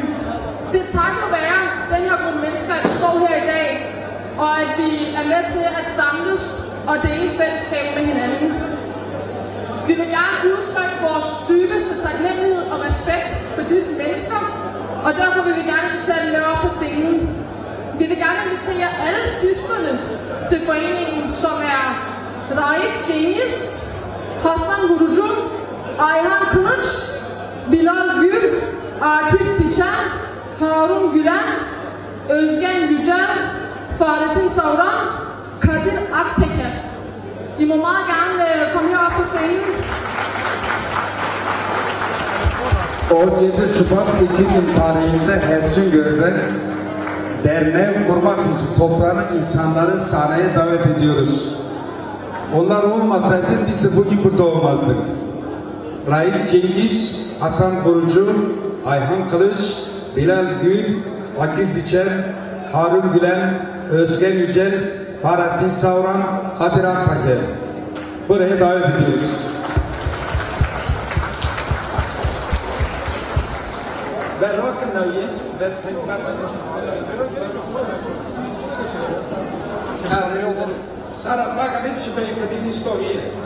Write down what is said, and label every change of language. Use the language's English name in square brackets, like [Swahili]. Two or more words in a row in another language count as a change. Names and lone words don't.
[Danish] Det er takket være den her gruppe mennesker, der står her i dag, og at vi er med til at samles og dele fællesskab med hinanden. Vi vil gerne udtrykke vores dybeste taknemmelighed og respekt for disse mennesker, og derfor vil vi gerne invitere dem op på scenen. Vi vil gerne invitere alle stifterne til foreningen, som er Raif Cengiz, Hasan Gurucu, Ayhan Kılıç, Bilal Gül, Akif Biçen, Harun Gülen, Özgen Yücel, Fahrettin Savran, Kadir Akteker. I må meget gerne komme herop på scenen. [Turkish] 17 Şubat 2000 tarihinde Helsingör'de derneği kurmak için toplanan insanları sahneye davet ediyoruz. Onlar olmasaydı biz de bugün burada olmazdık. Raif Cengiz, Hasan Gurucu, Ayhan Kılıç, Bilal Gül, Akif Biçen, Harun Gülen, Özgen Yücel, Fahrettin Savran, Kadir Akteker. Buraya davet ediyoruz. [Danish] Hvad rocken når I? Hvad tænker du? Sara, paga 20 bem, fordi vi står her.